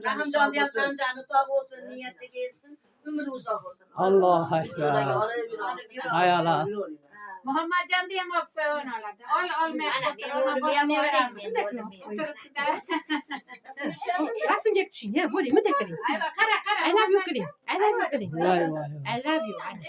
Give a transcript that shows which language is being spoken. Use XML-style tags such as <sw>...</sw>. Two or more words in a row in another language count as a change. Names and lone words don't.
<uz>Rahimjonda ham sanjani sog' bo'lsin, niyatga yetsin, umri uzoq bo'lsin.</uz> <ar>الله أكبر. Ayalar.</ar> <uz>Muhammadjonda ham olib qo'yib oladi. Olmayapti. Rasmga tushing, ya, bo'ling, bunday qiling. Qara.</uz> <en>I love you qiling. I love you qiling.</en> <uz>Voy.</uz> <en>I love you.</en>